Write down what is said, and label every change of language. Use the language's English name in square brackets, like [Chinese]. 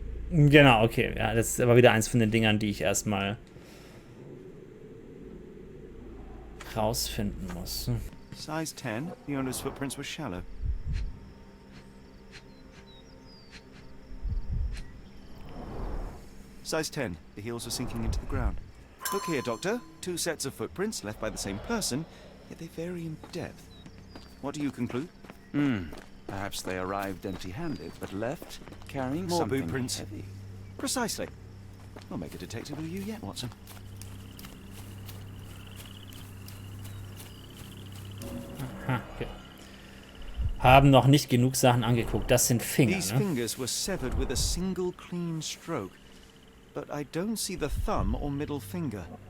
[German] Genau, okay. Ja, das ist aber wieder eins von den Dingern, die ich erstmal rausfinden muss. [English] Size 10, the owner's footprints were shallow. Size 10, the heels were sinking into the ground. Look here, Doctor. 2 sets of footprints left by the same person, yet they vary in depth. What do you conclude? Perhaps they arrived empty-handed, but left carrying More something boot prints. heavy. Precisely. We'll make a detective of you yet, Watson. [German] Okay. Haben noch nicht genug Sachen angeguckt. Das sind Finger, [English] These [German] ne? [English] fingers were severed with a single clean stroke, but I don't see the thumb or middle finger.